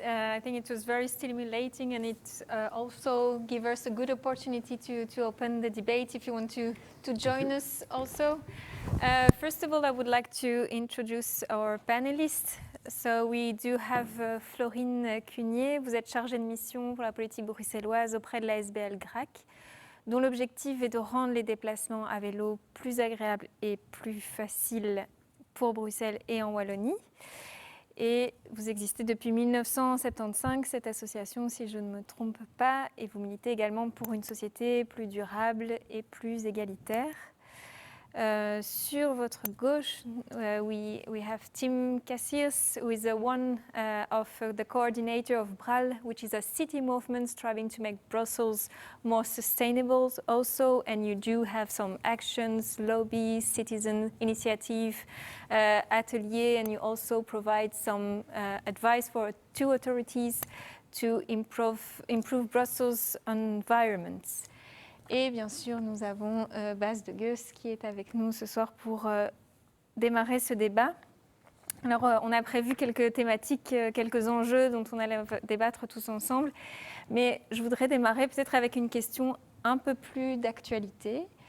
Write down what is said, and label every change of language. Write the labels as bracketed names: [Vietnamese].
[English] I think it was very stimulating, and it also gave us a good opportunity to open the debate if you want to join us also. First of all, I would like to introduce our panelists. So we do have Florine Cuignet. [French] Vous êtes chargée de mission pour la politique bruxelloise auprès de la SBL GRACQ, dont l'objectif est de rendre les déplacements à vélo plus agréables et plus faciles pour Bruxelles et en Wallonie. Et vous existez depuis 1975, cette association, si je ne me trompe pas, et vous militez également pour une société plus durable et plus égalitaire. Sur votre gauche, [English] we have Tim Cassiers, who is one of the coordinator of BRAL, which is a city movement striving to make Brussels more sustainable also, and you do have some actions, lobbies, citizen initiative, atelier, and you also provide some advice for two authorities to improve Brussels' environments. [French] Et bien sûr, nous avons Bas de Geus qui est avec nous ce soir pour démarrer ce débat. Alors, on a prévu quelques thématiques, quelques enjeux dont on allait débattre tous ensemble. Mais je voudrais démarrer peut-être avec une question un peu plus d'actualité.